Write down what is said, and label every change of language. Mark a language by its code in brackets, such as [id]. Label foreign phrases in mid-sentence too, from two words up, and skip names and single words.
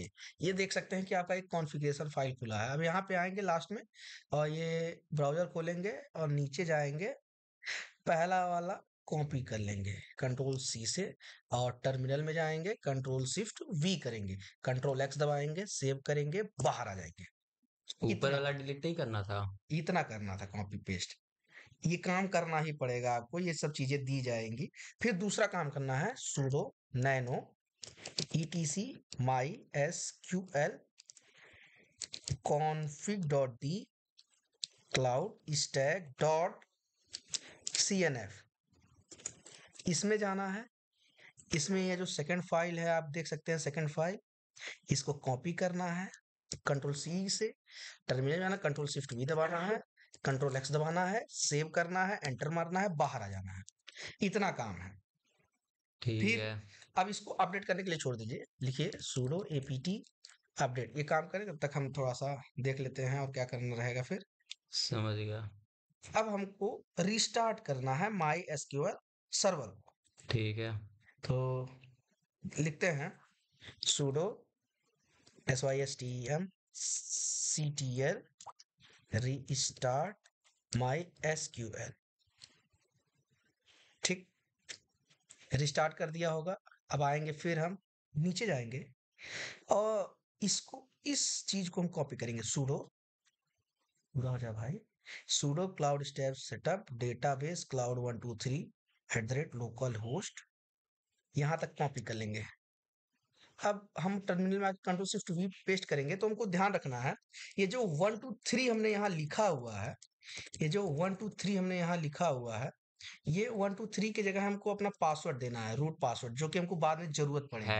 [hi] ये देख सकते हैं कि आपका एक [en] configuration file [hi] खुला है। अब यहाँ पे आएंगे लास्ट में, और ये ब्राउजर खोलेंगे और नीचे जाएंगे, पहला वाला कॉपी कर लेंगे [en] control C [hi] से, और टर्मिनल में जाएंगे [en] control shift V [hi] करेंगे, [en] control X [hi] दबाएंगे, सेव करेंगे, बाहर आ जाएंगे। ऊपर इतना वाला डिलीट नहीं करना था? इतना करना था, [en] copy paste. [hi] ये काम करना ही पड़ेगा आपको, ये सब चीजें दी जाएंगी। फिर दूसरा काम करना है [en] sudo nano etc mysql config.d cloud stack dot cnf। [hi] इसमें जाना है। इसमें ये जो [en] second file [hi] है, आप देख सकते हैं [en] second file, [hi] इसको कॉपी करना है [en] control C [hi] से, टर्मिनल जाना, [en] control shift V [hi] दबाना है, [en] control X [hi] दबाना है, सेव करना है, एंटर मारना है, बाहर आ जाना है। इतना काम है। ठीक फिर है। अब इसको अपडेट करने के लिए छोड़ दीजिए, लिखिए [en] sudo apt update. [hi] ये काम करें तब तक हम थोड़ा सा देख लेते हैं और क्या करना रहेगा फिर। समझ गया। अब हमको रिस्टार्ट करना है [en] MySQL server [hi] को। ठीक है। तो लिखते हैं [en] sudo system restart mysql। [hi] ठीक, रिस्टार्ट कर दिया होगा। अब आएंगे, फिर हम नीचे जाएंगे और इसको, इस चीज को हम कॉपी करेंगे, sudo, पूरा हो जाए भाई, [en] sudo cloud step setup database cloud 123 @ localhost, [hi] यहाँ तक कॉपी कर लेंगे। अब हम टर्मिनल में [en] control shift V [hi] पेस्ट करेंगे, तो हमको ध्यान रखना है, ये जो 123 हमने यहाँ लिखा हुआ है, ये जो 123 हमने यहाँ लिखा हुआ है, ये 123 की जगह हमको अपना पासवर्ड देना है, [en] root password, [hi] जो कि हमको बाद में जरूरत पड़ेगी।